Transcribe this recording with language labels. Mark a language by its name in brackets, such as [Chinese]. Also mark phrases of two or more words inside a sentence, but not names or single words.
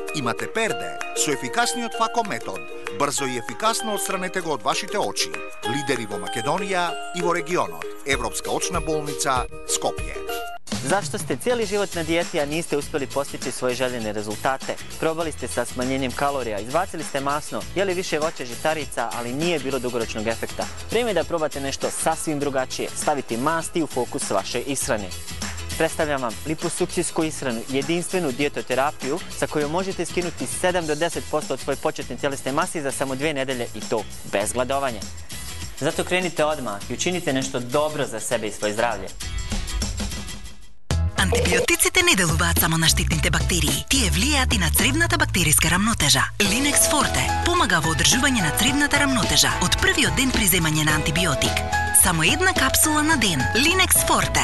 [Macedonian] Имате перде со ефикасниот фако метод. Брзо и ефикасно отстранете го од вашите очи. Лидери во Македонија и во регионот. Европска очна болница Скопје. [Serbian] Зашто сте цели живот на диети, а нисте успели постичи своји желени резултате? Пробали сте sa smanjenjem kalorija, izbacili ste masno, jeli više voća žitarica, ali nije bilo dugoročnog efekta. Vrijeme je da probate nešto sasvim drugačije, staviti masti u fokus vaše ishrane. Predstavljam vam liposukcijsku ishranu, jedinstvenu dijetoterapiju sa kojom možete skinuti 7 do 10% od svoje početne tjelesne mase za samo 2 nedelje i to bez gladovanja. Zato krenite odmah i učinite nešto dobro za sebe i svoje zdravlje. [Macedonian] Антибиотиците не делуваат само на штетните бактерии. Тие влијаат и на цревната бактериска рамнотежа. Линекс Форте помага во одржување на цревната рамнотежа од првиот ден при земање на антибиотик. Само една капсула на ден. Линекс Форте.